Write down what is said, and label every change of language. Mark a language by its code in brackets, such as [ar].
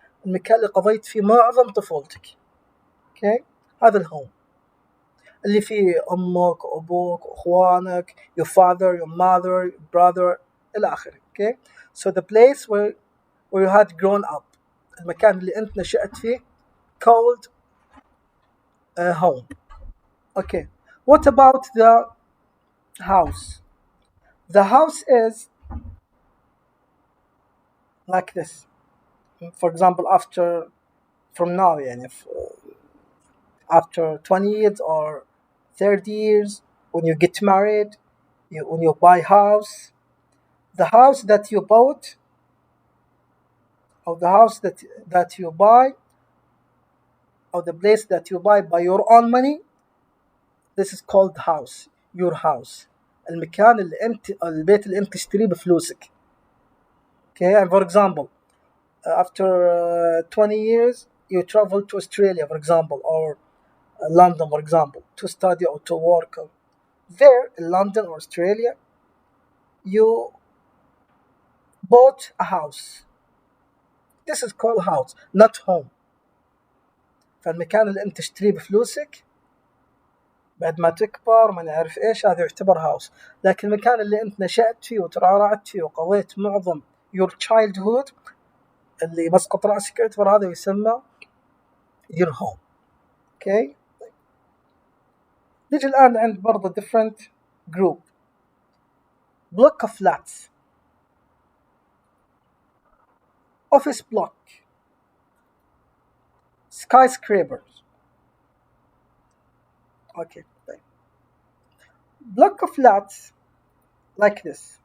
[ar] المكان اللي قضيت فيه معظم طفولتك. [en] Okay? [ar] هذا الهوم اللي فيه أمك وأبوك وأخوانك [en] your father, your mother, your brother [ar] إلى آخره. [en] Okay? So the place where you had grown up [ar] المكان اللي أنت نشأت فيه [en] called home. Okay. What about the house? The house is like this. For example from now يعني after 20 years or 30 years when you get married when you buy house, the house that you bought or the house that you buy or the place that you buy by your own money, this is called house. Your house [ar] المكان اللي انت البيت اللي انت تشتريه بفلوسك. [en] Okay, and for example after 20 years you travel to Australia for example or London for example to study or to work. There in London or Australia you bought a house. This is called house not home. [ar] فالمكان اللي انت تشتريه بفلوسك بعد ما تكبر ما نعرف ايش هذا يعتبر هاوس. لكن المكان اللي انت نشأت فيه وترعرعت فيه وقضيت معظم [en] your childhood [ar] اللي مسقط رأسك يعتبر هذا يسمى [en] your home. Okay. [ar] نيجي الآن عند برضه [en] different group. block of flats, office block, skyscrapers. Okay. Block of flats like this.